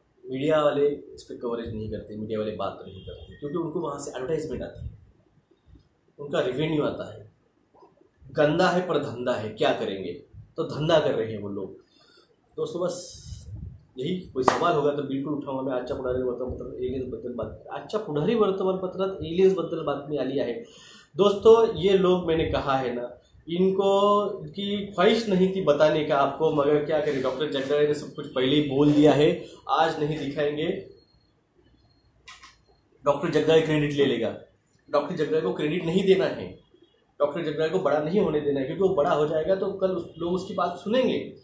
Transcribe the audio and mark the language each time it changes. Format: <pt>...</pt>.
<hi>Media वाले इस पर कवरेज नहीं करते, मीडिया वाले बात नहीं करते, क्योंकि उनको वहाँ से एडवर्टाइजमेंट आती है, उनका रेवेन्यू आता है। गंदा है पर धंधा है, क्या करेंगे? तो धंधा कर रहे हैं वो लोग। दोस्तों बस यही, कोई सवाल होगा तर बिलकुल उठाऊंगा मैं।</hi> <mr>आजच्या पुढारी वर्तमानपत्रात एलियन्सबद्दल बातमी, आजच्या पुढारी वर्तमानपत्रात एलियन्सबद्दल बातमी आली आहे।</mr> <hi>दोस्तों ये लोग, मैंने कहा है ना, इनको की ख्वाहिश नहीं थी बताने का आपको, मगर क्या करें, डॉक्टर जगदाळे ने सब कुछ पहले ही बोल दिया है। आज नहीं दिखाएंगे, डॉक्टर जगदाळे क्रेडिट ले लेगा। डॉक्टर जगदाळे को क्रेडिट नहीं देना है, डॉक्टर जगदाळे को बड़ा नहीं होने देना है, क्योंकि वो बड़ा हो जाएगा तो कल लोग उसकी बात सुनेंगे।</hi>